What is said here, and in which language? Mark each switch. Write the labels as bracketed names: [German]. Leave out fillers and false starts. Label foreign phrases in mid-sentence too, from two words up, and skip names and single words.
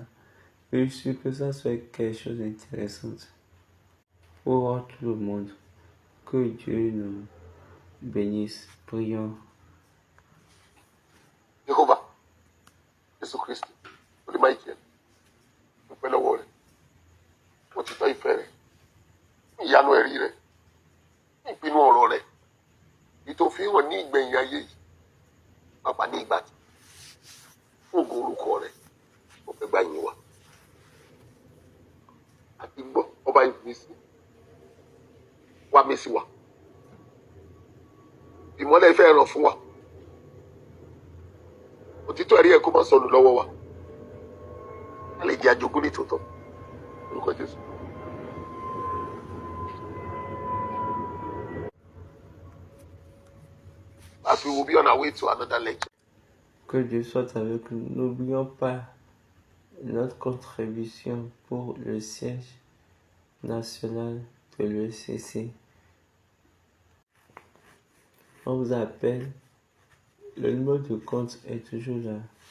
[French] Et je suis sûr que ça soit quelque chose d'intéressant pour tout le monde. Que Dieu nous bénisse. Prions. Jéhovah, Jésus Christ, le Michael, nous pouvons le voir. [Yoruba] Mo ti tọ́ ìfẹ́ rẹ̀, ìyanu ẹ̀rí rẹ̀, ìpinnu ọ̀rọ̀ rẹ̀, ìtòfin hàn ní ìgbẹ̀yìn ayé yìí, pàpà ní ìgbà tí, fún ògo orúkọ rẹ̀, mo fẹ́ gbà yín wá. Àti gbọ́, ọba ìmísí, wá mí sí wa. Ìmọ́lẹ̀ ìfẹ́ ràn fún wa. Òtítọ́ ẹ̀rí ẹ̀ kó má sọnù lọ́wọ́ wa. A lè jẹ́ àjogún ní tòótọ́. Orúkọ Jésù. [English] As we will be on our way to another lecture. [French] Que Dieu soit avec nous. N'oublions pas notre contribution pour le siège national de l'ECC. On vous appelle. Le numéro de compte est toujours là.